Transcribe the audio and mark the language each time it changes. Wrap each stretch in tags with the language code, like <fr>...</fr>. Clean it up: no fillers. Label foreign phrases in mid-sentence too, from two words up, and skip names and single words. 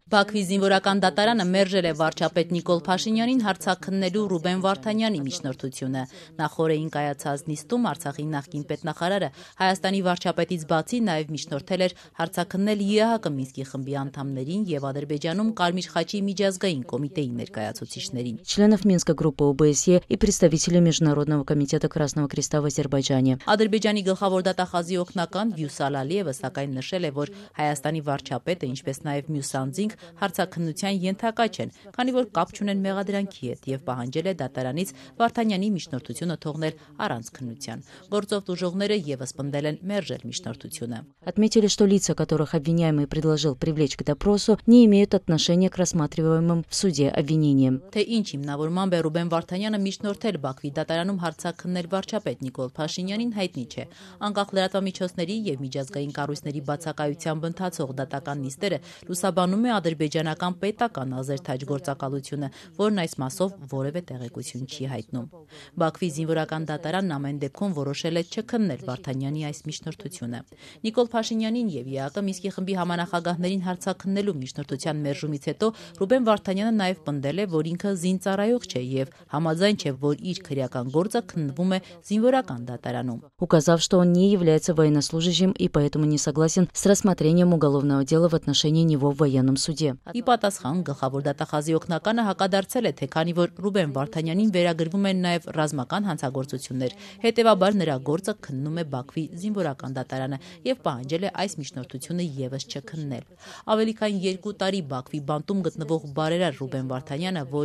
<hy>Բաքվի զինվորական դատարանը մերժել է վարչապետ Նիկոլ Փաշինյանին հարցաքննելու Ռուբեն Վարդանյանի միջնորդությունը։ Նախորդին կայացած նիստում Արցախի նախկին պետնախարարը Հայաստանի վարչապետից բացի նաև միջնորդել էր հարցաքննել ԵԱՀԿ Մինսկի խմբի անդամներին եւ Ադրբեջանում Կարմիր խաչի միջազգային կոմիտեի ներկայացուցիչներին։</hy> <ru>Членов Минской группы ОБСЕ и представителей Международного комитета Красного Креста в Азербайджане.</ru> <hy>Ադրբեջանի գլխավոր դատախազի օգնական Վյուսալ Ալիևը սակայն նշել է, որ Հայաստանի վարչապետը, ինչպես նաև մյուս անձինք հարցաքննության ենթակա չեն, քանի որ կապ չունեն մեղադրանքի հետ եւ պահանջել է դատարանից Վարդանյանի միջնորդությունը թողնել առանց քննության։ Գործով դժողները եւս պնդել են մերժել միջնորդությունը։</hy> <ru>Отметили, что лица, которых обвиняемый предложил привлечь к допросу, не имеют отношения к рассматриваемым в суде обвинениям.</ru> <hy>Թե ինչ հիմնավորմամբ է Ռուբեն Վարդանյանը միջնորդել Բաքվի դատարանում հարցաքննել վարչապետ Նիկոլ Փաշինյանին հայտնի չէ։ Անկախ լրատվամիջոցների եւ միջազգային կառույցների բացակայությամբ ընթացող դատական նիստերը լուսաբանում է ադրբեջանական պետական ազերթաջ գործակալությունը, որն այս մասով որևէ տեղեկություն չի հայտնում։ Բաքվի զինվորական դատարանն ամեն դեպքում որոշել է չքննել Վարդանյանի այս միջնորդությունը։ Նիկոլ Փաշինյանին եւ ԵԱՀԿ Մինսկի խմբի համանախագահներին հարցաքննելու միջնորդության մերժումից հետո Ռուբեն Վարդանյանը նաև պնդել է, որ ինքը զինծառայող չէ եւ համաձայն չէ, որ իր քրեական գործը քննվում է զինվորական դատարանում։</hy> <ru>Указав, что он не является военнослужащим и поэтому не согласен с рассмотрением уголовного дела в отношении него в военном суде.</ru> <hy>Ի պատասխան գլխավոր դատախազի օգնականը հակադարձել է, թե քանի որ Ռուբեն Վարդանյանին վերագրվում են նաև ռազմական հանցագործություններ, հետևաբար նրա գործը քննում է Բաքվի զինվորական դատարանը եւ պահանջել է այս միջնորդությունը եւս չքննել։ Ավելի քան 2 տարի Բաքվի բանտում գտնվող բարերար Ռուբեն Վարդանյանը, որ</hy>